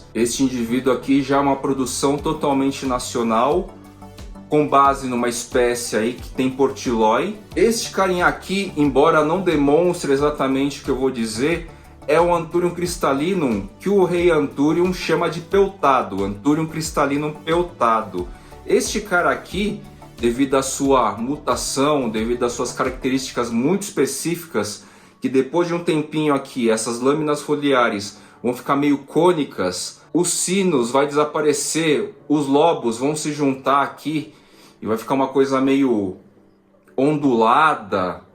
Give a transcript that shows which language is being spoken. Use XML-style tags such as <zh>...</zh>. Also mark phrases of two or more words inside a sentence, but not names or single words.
<pt>Este indivíduo aqui já é uma produção totalmente nacional, com base numa espécie aí que tem portilloy. Este carinha aqui, embora não demonstre exatamente o que eu vou dizer, é o Anthurium crystallinum, que o Rei Anthurium chama de peltado, Anthurium crystallinum peltado. Este cara aqui, devido à sua mutação, devido às suas características muito específicas, que depois de um tempinho aqui, essas lâminas foliares vão ficar meio cônicas, os sinos vai desaparecer, os lobos vão se juntar aqui e vai ficar uma coisa meio ondulada.</pt>